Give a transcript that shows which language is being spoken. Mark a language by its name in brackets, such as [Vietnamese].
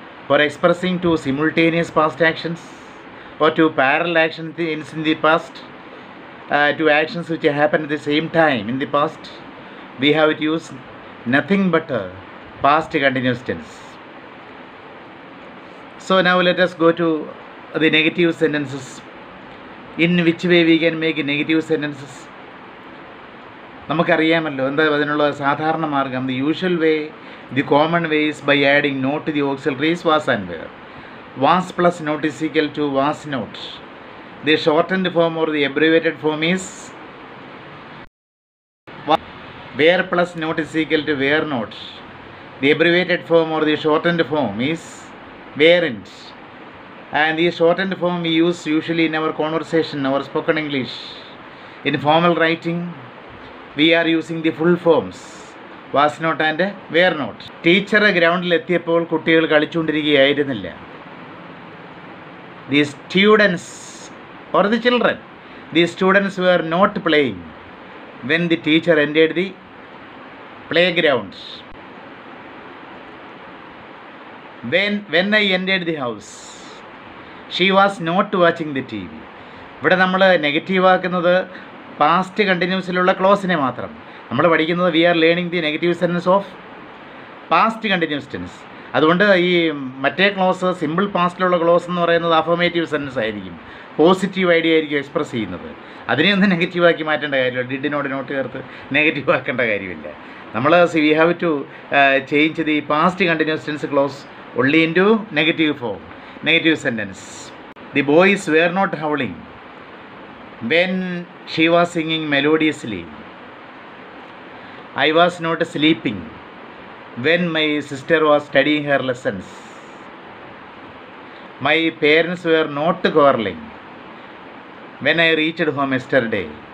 [English] For expressing two simultaneous past actions or two parallel actions in the past, two actions which happen at the same time in the past, we have used nothing but past continuous tense. So now let us go to the negative sentences. In which way we can make negative sentences? [Malayalam] നമുക്കറിയാമല്ലോ എന്താ അതിനുള്ള സാധാരണ മാർഗം. [English] The usual way, the common way is by adding not to the auxiliaries was and were. Was plus not is equal to was not. The shortened form or the abbreviated form is where plus not is equal to where not. The abbreviated form or the shortened form is weren't. And the shortened form we use usually in our conversation, our spoken English. In formal writing, we are using the full forms was not and were not. [Malayalam] Teacher ഗ്രൗണ്ടിൽ എത്തിയപ്പോൾ കുട്ടികൾ കളിച്ചുകൊണ്ടിരിക്കുകയായിരുന്നില്ല. [English] The students or the children, the students were not playing when the teacher entered the playground. When I entered the house, she was not watching the TV. [Malayalam] ഇവിടെ നമ്മൾ negative ആക്കുന്നത് past കണ്ടിന്യൂസിലുള്ള ക്ലോസിനെ മാത്രം. നമ്മൾ പഠിക്കുന്നത് [English] We are learning the negative sentence of past continuous tense. [Malayalam] അതുകൊണ്ട് ഈ മറ്റേ close simple പാസ്റ്റിലുള്ള close എന്ന് പറയുന്നത് അഫർമേറ്റീവ് സെൻറ്റൻസ് ആയിരിക്കും, പോസിറ്റീവ് ഐഡിയ ആയിരിക്കും എക്സ്പ്രസ് ചെയ്യുന്നത്. അതിനെയൊന്നും നെഗറ്റീവാക്കി മാറ്റേണ്ട കാര്യമില്ല. [English] ഡിഡിനോട് നോട്ട് [Malayalam] ചേർത്ത് നെഗറ്റീവ് ആക്കേണ്ട കാര്യമില്ല. [English] നമ്മൾ we have to change the past continuous tense clause only into negative form, negative sentence. The boys were not howling when she was singing melodiously. I was not sleeping when my sister was studying her lessons. My parents were not quarreling when I reached home yesterday.